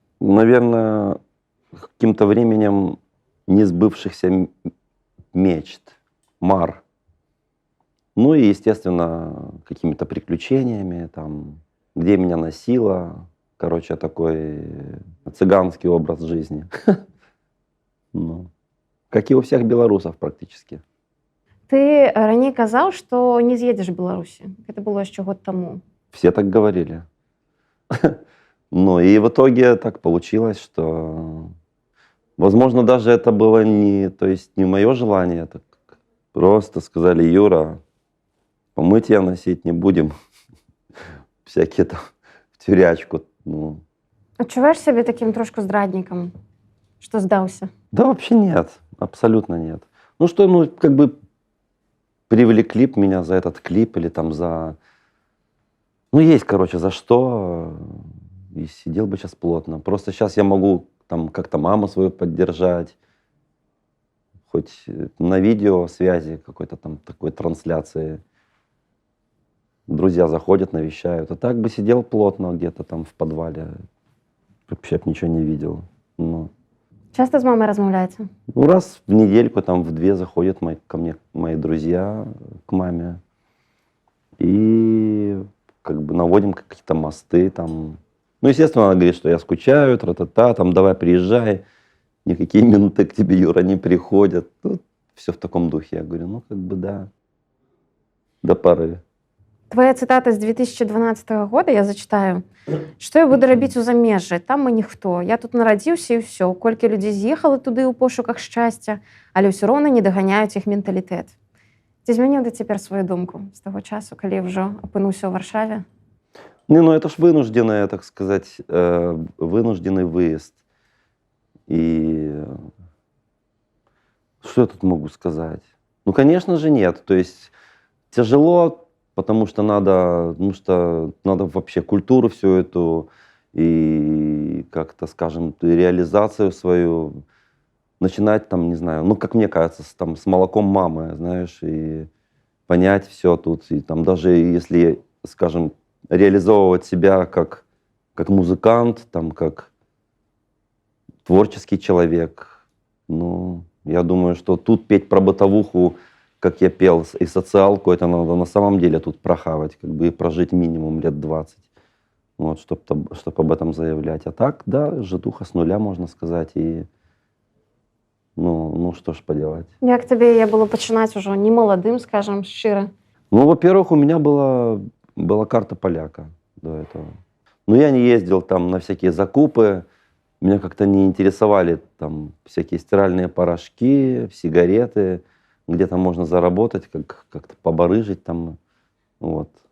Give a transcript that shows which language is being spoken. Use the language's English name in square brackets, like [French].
[Russian] Наверное, каким-то временем несбывшихся мечт, мар. Ну и, естественно, какими-то приключениями, там, где меня носило. Короче, такой цыганский образ жизни. Ну, как и у всех белорусов практически. [Belarusian] Ты раней казаў, што не з'едзеш в Беларусі. Гэта было яшчэ год таму. [Russian] Все так говорили. Ну и в итоге так получилось, что, возможно, даже это было не, то есть не мое желание, так просто сказали: Юра, мы тебя носить не будем, всякие там в тюрячку. Ну. [Belarusian] Адчуваеш сябе таким трошку здраднікам, што здаўся? [Russian] Да вообще нет, абсолютно нет. Ну что, ну как бы привлекли б меня за этот клип или там за... Ну есть, короче, за что, и сидел бы сейчас плотно. Просто сейчас я могу там как-то маму свою поддержать, хоть на видеосвязи какой-то там такой трансляции. Друзья заходят, навещают. А так бы сидел плотно где-то там в подвале, вообще б ничего не видел. Ну. [Belarusian] Часто з мамай размаўляеце? [Russian] Ну, раз в недельку, там, в 2 заходят ко мне мои друзья, к маме. И как бы наводим какие-то мосты там. Ну, естественно, она говорит, что я скучаю, тра-та-та, там, давай приезжай. Никакие минуты к тебе, Юра, не приходят. Ну, все в таком духе. Я говорю, ну, как бы да, до поры. Твоя цитата з 2012 года, я зачитаю. [Belarusian] Што я буду рабіць у замежжы? Там мы ніхто. Я тут нарадзіўся і ўсё. Колькі людзей з'ехала туды ў пошуках шчасця, але ўсё роўна не даганяюць іх менталітэт. Ці змяніў ты цяпер сваю думку з таго часу, калі ўжо апынуўся ў Варшаве? [Russian] Не, ну это ж вынужденная, так сказать, вынужденный выезд. И что я тут могу сказать? Ну, конечно же, нет. То есть тяжело, потому что надо вообще культуру всю эту и как-то, скажем, реализацию свою начинать там, не знаю, ну, как мне кажется, с молоком мамы, знаешь, и понять все тут. И там даже если, скажем, реализовывать себя как музыкант, там, как творческий человек, ну, я думаю, что тут петь про бытовуху, как я пел, и социалку, это надо на самом деле тут прохавать, как бы и прожить минимум лет 20, вот, чтобы об этом заявлять. А так, да, житуха с нуля, можно сказать, и ну что ж поделать. [Belarusian] Як табе было пачынаць ужо не маладым, скажем, шчыра? [Russian] Ну, во-первых, у меня была карта поляка до этого. Но я не ездил там на всякие закупы, меня как-то не интересовали там всякие стиральные порошки, сигареты, где там можно заработать, как-то побарыжить там, вот.